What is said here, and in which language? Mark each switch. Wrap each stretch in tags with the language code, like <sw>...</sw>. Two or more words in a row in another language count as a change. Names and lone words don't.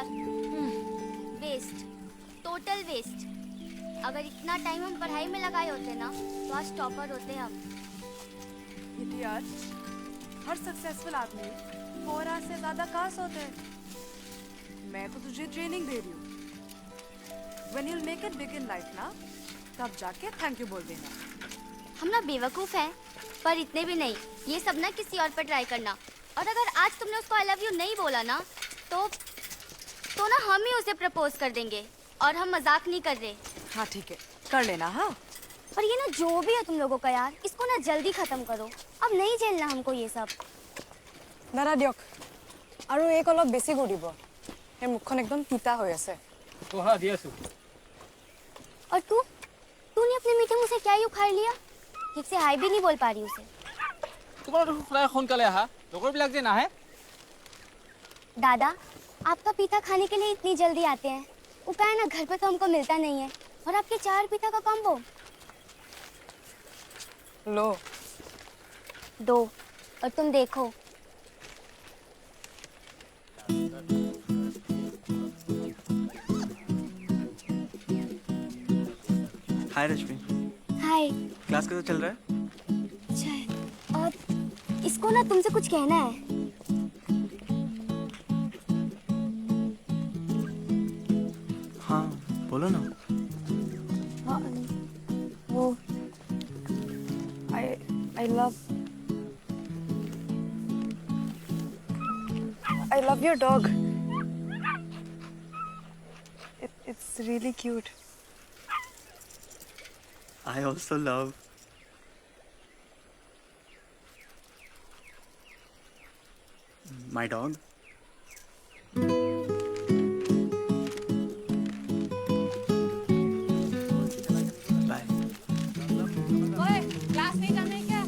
<en>Waste, total waste.</en> <hi>अगर इतना टाइम हम पढ़ाई में लगाए होते ना तो आज टॉपर होते हम। यार, हर सक्सेसफुल आदमी 4 आवर्स से ज्यादा कहाँ सोते हैं? मैं तो तुझे ट्रेनिंग दे रही हूँ।</hi> <en>When you'll make it big in life</en> <hi>ना, तब जाके</hi> <en>thank you</en> <hi>बोल देना। हम ना बेवकूफ हैं, पर इतने भी नहीं। ये सब ना किसी और पर ट्राई करना, और अगर आज तुमने उसको</hi> <en>I love you</en> <hi>नहीं बोला ना तो ना हम ही उसे प्रपोज कर देंगे, और हम मजाक नहीं कर रहे। हाँ ठीक है, कर लेना। हाँ, और ये ना जो भी है तुम लोगों का यार, इसको ना जल्दी खत्म करो। अब नहीं झेलना हमको ये सब। दादा दियक, और एक अलग बेसी कर दिबो।</hi> <as>এই মুখখন একদম তিতা হৈ আছে। পঢ়া দি আছো।</as> <hi>और तूने अपने मीठे मुंह से क्या ही उखाड़ लिया? ठीक से हाय भी नहीं बोल पा रही उसे।</hi> <as>তোমাৰ প্ৰায় সোনকালে আহা, লগৰবিলাক যে নাহে।</as> <hi>दादा, आपका पीता खाने के लिए इतनी जल्दी आते हैं। वो क्या है ना, घर पे तो हमको मिलता नहीं है। और आपके 4 पीता का कॉम्बो। लो 2 और तुम देखो। हाय रश्मि, हाय। क्लास कैसा चल रहा है? अच्छा है। और इसको ना तुमसे कुछ कहना है। हाँ बोलो ना। हाँ वो</hi> <en>I love your dog. It's really cute. I also love. My dog. Bye.</en> <hi>ओए, क्लास नहीं जाना है क्या?</hi>